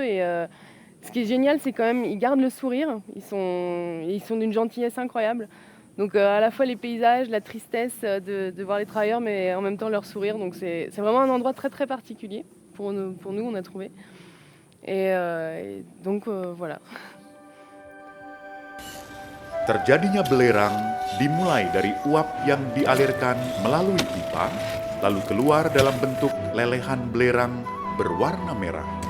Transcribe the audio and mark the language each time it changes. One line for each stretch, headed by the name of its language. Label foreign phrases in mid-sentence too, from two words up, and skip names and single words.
French: Et ce qui est génial, c'est quand même ils gardent le sourire. Ils sont d'une gentillesse incroyable. Donc à la fois les paysages, la tristesse de voir les travailleurs, mais en même temps leur sourire. Donc c'est vraiment un endroit très très particulier pour nous, on a trouvé. Et donc voilà.
Indonesian: Terjadinya belerang dimulai dari uap yang dialirkan melalui pipa, lalu keluar dalam bentuk lelehan belerang berwarna merah.